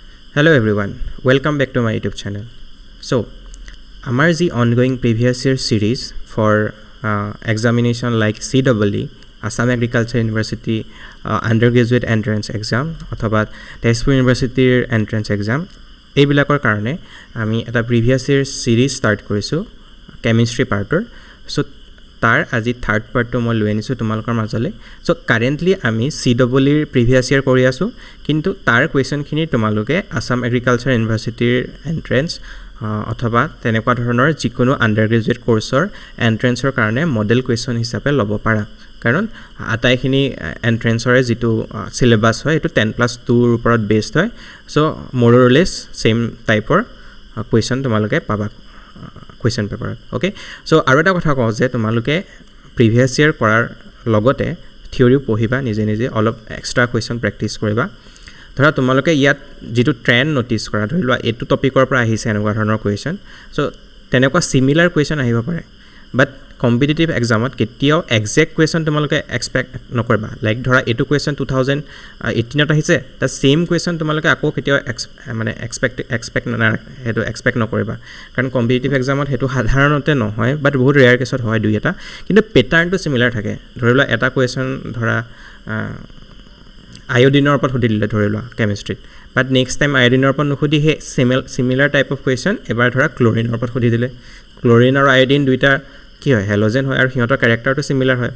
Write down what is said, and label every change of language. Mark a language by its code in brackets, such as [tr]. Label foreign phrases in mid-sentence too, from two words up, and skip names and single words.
[en] Hello everyone, welcome back to my YouTube channel. So, our ongoing previous year series for examination like CEE, Assam Agriculture University undergraduate entrance exam, or Tezpur University entrance exam. [as] এইবিলাকৰ কাৰণে আমি এটা [en] previous year series start [as] কৰিছো [en] chemistry partor. [as] So তাৰ আজি [en] third part [as] to মই লৈ আনিছো তোমালোকৰ মাজলে. So currently আমি [en] CEE previous year [as] কৰি আছো কিন্তু তাৰ question খিনি তোমালোকে Assam Agriculture University entrance অথবা তেনেকুৱা ধৰণৰ যিকোনো [en] undergraduate courseৰ entrance [as] ৰ কাৰণে [en] model question [as] হিচাপে ল'ব পাৰা কাৰণ আটাইখিনি এন্ট্ৰেন্সৰে যেটো সিলেবাস হয় এটো 10+2 ৰ ওপৰত বেসড হয় সো [en] more or less same typeৰ question [as] তোমালোকে পাবা কোৱেশ্চন পেপাৰত [en] okay so [as] আৰু এটা কথা কওঁ যে তোমালোকে প্ৰিভিয়াস ইয়াৰ কৰাৰ লগতে থিওৰি পঢ়িবা নিজে নিজে অলপ [en] extra question practice [as] কৰিবা ধৰা তোমালোকে ইয়াত যেটো [en] trend notice [as] কৰা ধৰিলোৱা এটো টপিকৰ পৰা আহিছে এনেকুৱা ধৰণৰ [en] question so [as] তেনেকুৱা [en] similar question [as] আহিব পাৰে [en] but competitive exam [as] at কেতিয়াও [en] exact question [as] তোমালোকে expect নকৰবা লাইক ধৰা এটো question 2018 ত আহিছে তা [en] same question [as] তোমালোকে আকৌ কেতিয়াও মানে expect নকৰবা কাৰণ [en] competitive exam [as] ত হেতু সাধাৰণতে নহয় বাট বহুত [en] rare caseত [as] হয় দুই এটা কিন্তু [en] patternটো similar [as] থাকে ধৰিলা এটা question ধৰা আয়োডিনৰ ওপৰত সুধিলে ধৰিলা কেমিষ্ট্ৰিত [en] but next time [as] আয়োডিনৰ ওপৰত নুখুধি হে [en] similar type of question [as] এবাৰ ধৰা ক্লোৰিনৰ ওপৰত সুধি দিলে ক্লোৰিন আৰু আয়োডিন দুইটা কি হয় হ্যালোজেন হয় আৰু হিহঁতৰ [en] characterটো similar [as] হয়